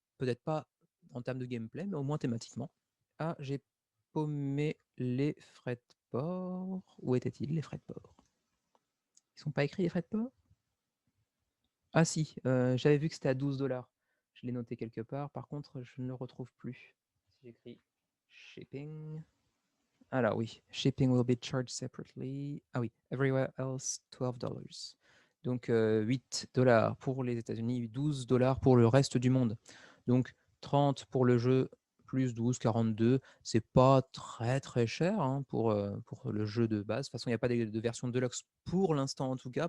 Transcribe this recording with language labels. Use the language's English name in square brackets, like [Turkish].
[French] Peut-être pas en termes de gameplay, mais au moins thématiquement. Ah, j'ai paumé les frais de port. Où étaient-ils les frais de port? Ils sont pas écrits les frais de port? Ah si, j'avais vu que c'était à 12 $. Je l'ai noté quelque part. Par contre, je ne le retrouve plus. Si j'écris shipping. Alors oui, [English] shipping will be charged separately. [French] Ah oui, [English] everywhere else, $12. [French] Donc 8 $ pour les États-Unis, 12 $ pour le reste du monde. Donc 30 pour le jeu plus 12,42. C'est pas très très cher hein, pour le jeu de base. De toute façon, il n'y a pas de version Deluxe pour l'instant en tout cas.